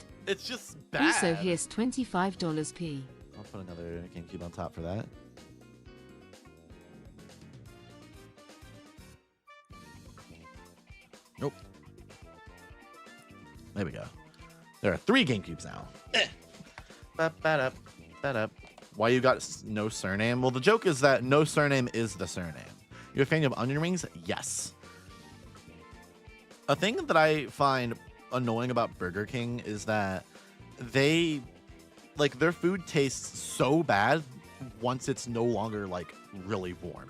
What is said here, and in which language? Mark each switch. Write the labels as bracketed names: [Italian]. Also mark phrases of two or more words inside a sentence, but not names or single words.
[English] just bad. Also, here's $25 P. I'll put another GameCube on top for that. Nope. There we go. There are 3 GameCubes now. Ba-ba-da, ba-da. Why you got no surname? Well, the joke is that no surname is the surname. You're a fan of onion rings? Yes. A thing that I find annoying about Burger King is that they, like, their food tastes so bad once it's no longer, like, really warm.